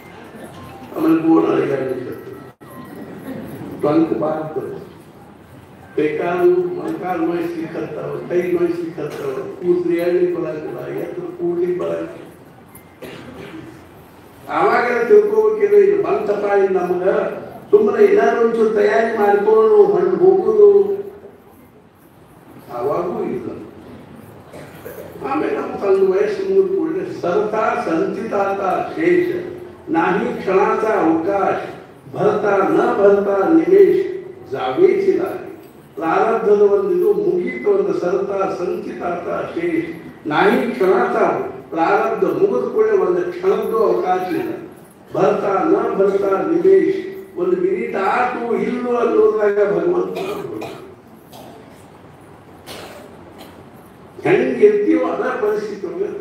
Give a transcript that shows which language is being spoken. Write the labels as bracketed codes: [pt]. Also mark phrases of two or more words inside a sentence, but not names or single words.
[kn] ಆಮೇಲೆ ಗೋಣ ಟಂಕ್ ಬಾರ್ತದೆ, ಕೈಕಾಲು ಮೊಣಕಾಲು ನೋಯಿಸ್ಲಿಕ್ಕತ್ತಾವ, ಕೈ ನೋಯಿಸ್ಲಿಕ್ಕತ್ತಾವ, ಕೂದ್ರಿ ಎಳ್ಲಿಕ್ಕೆ ಬರಂಗಿಲ್ಲ, ಎದ್ದು ಕೂಡ್ಲಿಕ್ಕೆ ಬರಂಗಿಲ್ಲ. ಆವಾಗ ತಿಳ್ಕೋಬೇಕಿಲ್ಲ, ಇದು ಬಂತಪ್ಪ ಇದು ನಮ್ಗ ಸುಮ್ಮನೆ ಏನಾದ್ರು ಒಂಚೂರು ತಯಾರಿ ಮಾಡ್ಕೊಂಡು ಹಣ್ಣು ಹೋಗುದು ಆವಾಗೂ ಇಲ್ಲ. ಆಮೇಲೆ ನಮ್ಮ ತನ್ನ ವಯಸ್ಸು ಮುಗಿದ ಕೂಡಲೇ [mr] सरता संचिताचा शेष नाही क्षणाचा अवकाश भरता न भरता निमेष जावेची लागे. [kn] प्रारब्धದ ಒಂದು ಮುಗಿತು, ಒಂದು [mr] सरता संचिताचा शेष नाही क्षणाचा [kn] ಪ್ರಾರಬ್ಧ ಮುಗಿದ ಕೂಡಲೇ ಒಂದು ಕ್ಷಣದ್ದು ಅವಕಾಶ ಇಲ್ಲ. [mr] भरता न भरता निमेष, [kn] ಒಂದು ಮಿನಿಟ್ ಆಟು ಇಲ್ಲೋ ಅನ್ನೋದ್ರಾಗ ಭಗವಂತ ಹೆಂಗಿರ್ತೀವೋ ಅದ ಪರಿಸ್ಥಿತಿ ಹೋಗೋದು.